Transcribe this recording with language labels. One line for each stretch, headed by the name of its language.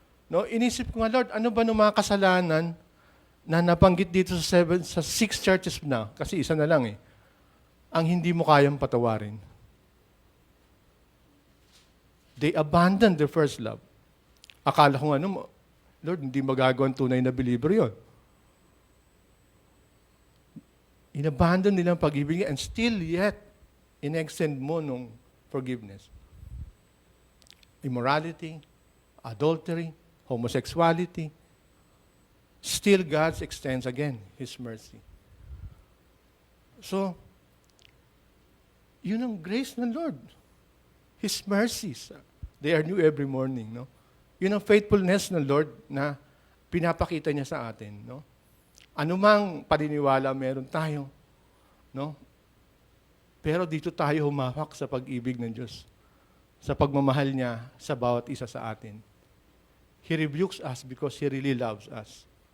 Filipino: No, inisip ko nga, Lord, ano ba nung mga kasalanan na nabanggit dito sa 6 churches na, kasi isa na lang ang hindi mo kayang patawarin?
English: They abandoned their first love.
Filipino: Akala ko Lord, hindi magagawa ang tunay na believer yon. Inabandon nila ang pag-ibig
English: and still yet,
Filipino: in-extend mo nung forgiveness.
English: Immorality, adultery, homosexuality, still God extends again His mercy.
Filipino: So, yun ang grace ng Lord.
English: His mercies, they are new every morning, no?
Filipino: Yun ang faithfulness ng Lord na pinapakita niya sa atin, no? Anumang paniniwala meron tayo, no? Pero dito tayo humahak sa pag-ibig ng Diyos, sa pagmamahal niya sa bawat isa sa atin.
English: He rebukes us because He really loves us.